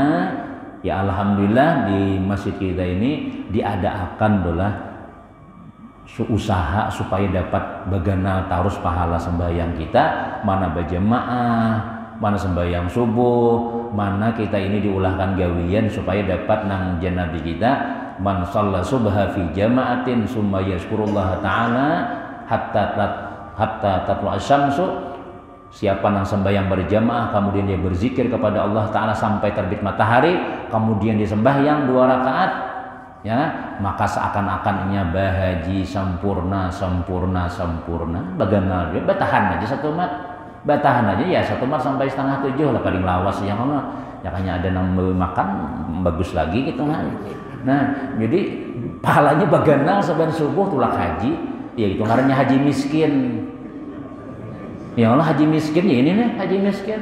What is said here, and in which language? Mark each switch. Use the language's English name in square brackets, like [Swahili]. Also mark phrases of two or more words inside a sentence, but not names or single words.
[Banjar] Ya alhamdulillah di masjid kita ini diadakan adalah usaha supaya dapat bagana tarus pahala sembahyang kita. Mana berjamaah, mana sembahyang subuh, mana kita ini diulahkan gawian supaya dapat nang janabi kita. [Arabic] من صلى الصبح في جماعة ثم يذكر الله تعالى حتى تطلع الشمس. [Indonesian] Siapa yang sembahyang berjamaah kemudian dia berzikir kepada Allah Ta'ala sampai terbit matahari, kemudian dia sembahyang 2 rakaat ya, maka seakan-akan ia bahaji sempurna. [Banjar] Bagaimana dia batahan aja 1 mat. Batahan aja ya 1 mat sampai 6:30 lah paling lawas yang mana. [Indonesian] Ya kayaknya ada yang makan bagus lagi gitu kan. [Banjar] Nah, jadi pahalanya baganal saban subuh tulak haji, ya itu ngarannya haji miskin. Ya Allah haji miskin ya ini nih haji miskin.